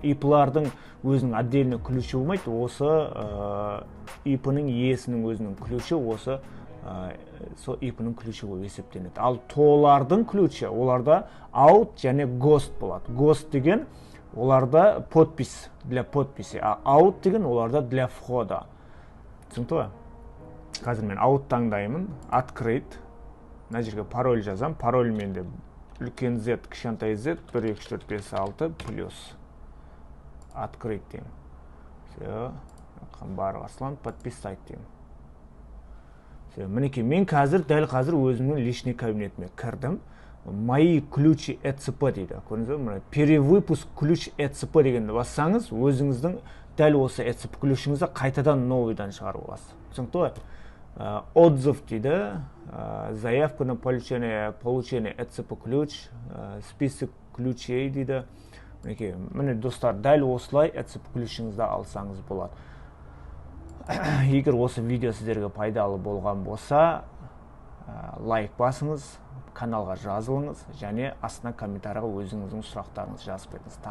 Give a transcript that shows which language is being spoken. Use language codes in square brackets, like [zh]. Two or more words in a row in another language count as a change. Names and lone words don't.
[kk] IP-лардың өзінің [ru] отдельный ключі [kk] болмайды, осы IP-ның иесінің өзінің ключі осы сол IP-ның ключі болып есептенеді. Ал тоолардың ключі, оларда out және ghost болады. Ghost деген оларда [ru] подпись, для подписи, а [kk] out деген оларда [ru] для входа. [kk] Түсінікті ғой? қазір мен аут таңдаймын, открыть. Мына жерге пароль жазам. Пароль менде үлкен Z, кішкентай Z, 1, 2, 4, 5, 6 плюс. Открыть деймін. Все, бары басылған, подписать деймін. Мінекей, мен дәл қазір өзімнің [ru] личный кабинетіме [kk] кірдім. [ru] Мои ключи [kk] ЭЦП дейді. Көрдіңіз бе? [ru] Перевыпуск ключ ЭЦП [kk] дегенді бассаңыз, өзіңіздің дәл осы ЭЦП ключіңізді қайтадан новыйдан шығарып аласыз. Түсінікті ғой? [ru] Отзыв дейді, заявка на получение ЭЦП ключ, список ключей дейді. [kk] Мінекей, міне достар, дәл осылай ЭЦП ключіңізді алсаңыз болады. Егер осы видео сіздерге пайдалы болған болса, лайк басыңыз, каналға жазылыңыз, және астына комментарийға өзіңіздің сұрақтарыңызды жазып кетіңіз.